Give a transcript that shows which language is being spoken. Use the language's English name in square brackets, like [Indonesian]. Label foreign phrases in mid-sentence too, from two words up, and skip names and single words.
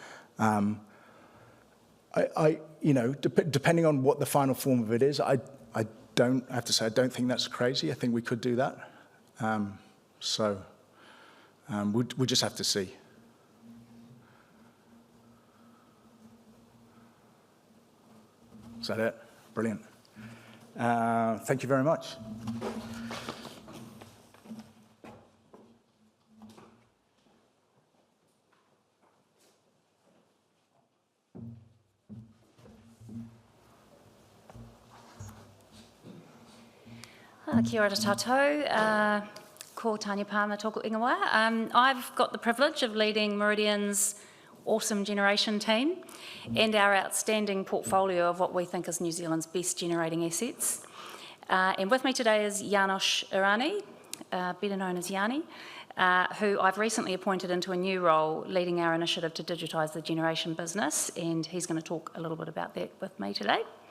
[English] Depending on what the final form of it is, I have to say I don't think that's crazy. I think we could do that. We'll just have to see. Is that it? Brilliant. Thank you very much. [Māori] Kia ora tātou. Ko Tanya Palmer tōku ingoa. [English] I've got the privilege of leading Meridian's awesome generation team and our outstanding portfolio of what we think is New Zealand's best generating assets. And with me today is Janos Irani, better known as Yanni, who I've recently appointed into a new role leading our initiative to digitise the generation business, and he's going to talk a little bit about that with me today.